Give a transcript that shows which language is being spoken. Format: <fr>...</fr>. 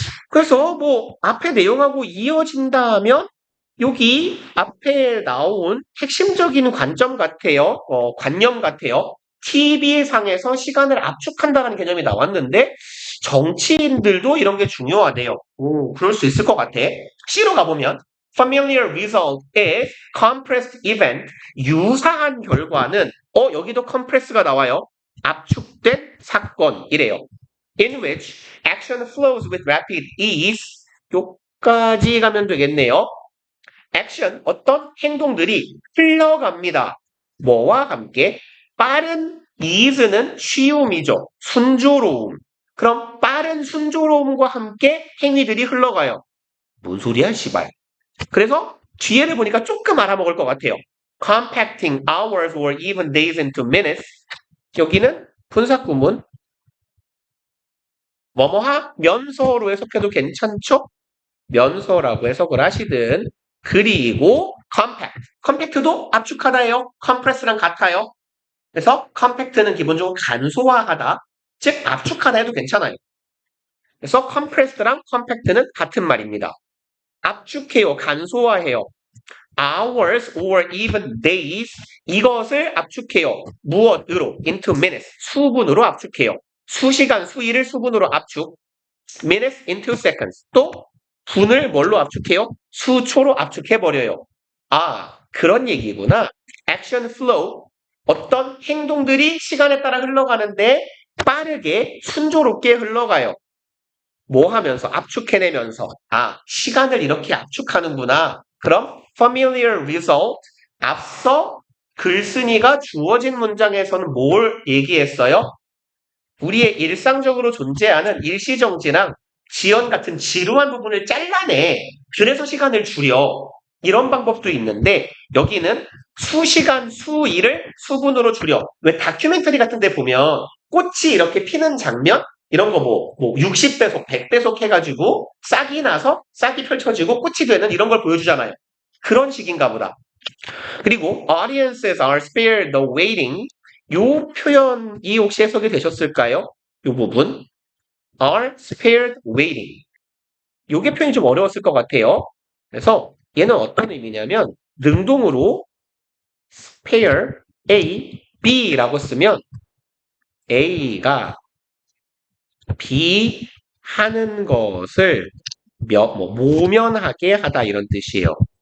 <ko>그래서 뭐 앞에 내용하고 이어진다면 여기 앞에 나온 핵심적인 관점 같아요. 관념 같아요. TV상에서 시간을 압축한다는 개념이 나왔는데 정치인들도 이런 게 중요하대요. 오, 그럴 수 있을 것 같아. C로 가보면</ko> <en>familiar result is compressed event.</en> <ko>유사한 결과는 여기도 compress가 나와요. 압축된 사건이래요.</ko> <en>In which action flows with rapid ease.</en> <ko>요까지 가면 되겠네요. 액션, 어떤 행동들이 흘러갑니다. 뭐와 함께? 빠른 ease는 쉬움이죠. 순조로움. 그럼 빠른 순조로움과 함께 행위들이 흘러가요. 뭔 소리야, 시발. 그래서 뒤에를 보니까 조금 알아먹을 것 같아요.</ko> <en>Compacting hours or even days into minutes.</en> <ko>여기는 분사구문. 뭐뭐하면서로 해석해도 괜찮죠? 면서라고 해석을 하시든. 그리고 compact. compact도 압축하다예요. compress랑 같아요. 그래서 compact는 기본적으로 간소화하다, 즉 압축하다 해도 괜찮아요. 그래서 compressed랑 compact는 같은 말입니다. 압축해요, 간소화해요.</ko> <en>hours or even days,</en> <ko>이것을 압축해요. 무엇으로?</ko> <en>into minutes,</en> <ko>수분으로 압축해요. 수시간, 수일을 수분으로 압축.</ko> <en>minutes into seconds,</en> <ko>또 분을 뭘로 압축해요? 수초로 압축해버려요. 아, 그런 얘기구나.</ko> <en>action flow,</en> <ko>어떤 행동들이 시간에 따라 흘러가는데 빠르게 순조롭게 흘러가요. 뭐 하면서? 압축해내면서. 아, 시간을 이렇게 압축하는구나. 그럼</ko> <en>familiar result,</en> <ko>앞서 글쓴이가 주어진 문장에서는 뭘 얘기했어요? 우리의 일상적으로 존재하는 일시정지랑 지연 같은 지루한 부분을 잘라내. 그래서 시간을 줄여. 이런 방법도 있는데 여기는 수시간, 수일을 수분으로 줄여. 왜 다큐멘터리 같은 데 보면 꽃이 이렇게 피는 장면? 이런 거 뭐 60배속, 100배속 해가지고 싹이 나서 싹이 펼쳐지고 꽃이 되는 이런 걸 보여주잖아요. 그런 식인가 보다. 그리고</ko> <en>audiences are spared the waiting.</en> <ko>요 표현이 혹시 해석이 되셨을까요? 요 부분</ko> <en>are spared waiting.</en> <ko>요게 표현이 좀 어려웠을 것 같아요. 그래서 얘는 어떤 의미냐면 능동으로 spare A, B라고 쓰면 A가 B 하는 것을 모면하게 하다 이런 뜻이에요.</ko>